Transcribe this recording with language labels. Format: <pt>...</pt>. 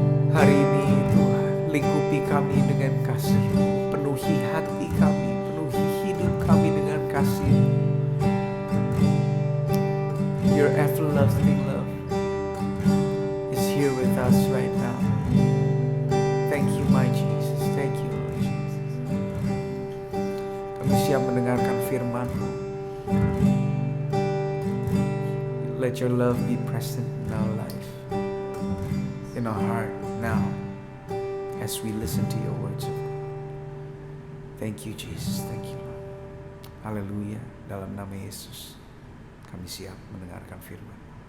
<id>Hari ini Tuhan, lingkupi kami dengan kasih, penuhi hati kami, penuhi hidup kami dengan kasih.</id> <en>Your everlasting love is here with us right now. Thank you my Jesus, thank you Lord Jesus.</en> <id>Kami siap mendengarkan firman-Mu.</id> <en>Let your love be present in our life, in our heart now, as we listen to your words of God. Thank you Jesus, thank you Lord.</en> <id>Haleluya, dalam nama Yesus kami siap mendengarkan firman.</id>